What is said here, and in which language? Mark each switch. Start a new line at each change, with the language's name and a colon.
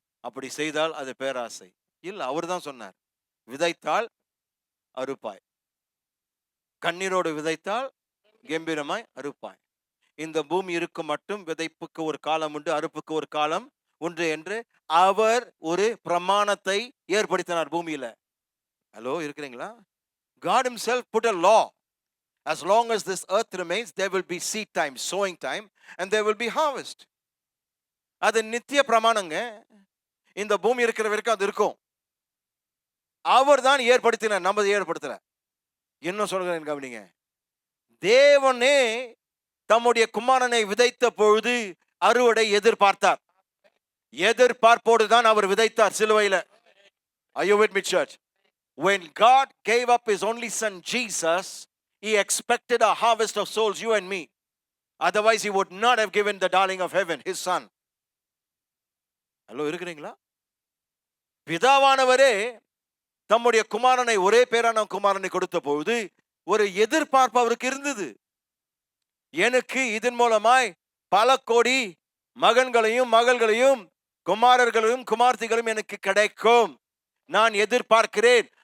Tamil: அப்படி செய்தால் அது பேராசை இல்லை. அவர் தான் சொன்னார், விதைத்தால் அறுப்பாய், கண்ணீரோடு விதைத்தால் கம்பீரமாய் அறுப்பாய். இந்த பூமி இருக்கும் மட்டும் விதைப்புக்கு ஒரு காலம் உண்டு, அறுப்புக்கு ஒரு காலம் உண்டு என்று அவர் ஒரு பிரமாணத்தை ஏற்படுத்தினார் பூமியில. ஹலோ, இருக்கிறீங்களா?
English: God himself put a law. As long as this earth remains, there will be seed time, sowing time, and there will be harvest.
Tamil: அது நித்திய பிரமாணங்க. இந்த பூமி இருக்கிற வரைக்கும் அது இருக்கும். அவர் தான் ஏற்படுத்தினார், நம்ம ஏற்படுத்தல. என்ன சொல்கிறேன் கவனிங்க. தேவனே தம்முடைய குமாரனை விதைத்த பொழுது அறுவடை எதிர்பார்த்தார். எதிர்பார்ப்போடு தான் அவர் விதைத்தார் சிலுவையில.
English: Are you with me, church? When God gave up his only son Jesus, he expected a harvest of souls, you and me. Otherwise he would not have given the darling of heaven, his son.
Tamil: Hello, இருக்கிறீங்களா? பிதாவானவரே தம்முடைய குமாரனை, ஒரே பேரான குமாரனை கொடுத்த பொழுது ஒரு எதிர்பார்ப்பு அவருக்கு இருந்தது. எனக்கு இதன் மூலமாய் பல கோடி மகன்களையும் மகள்களையும் குமாரர்களையும் குமார்த்திகளும் எனக்கு கிடைக்கும், நான் எதிர்பார்க்கிறேன்.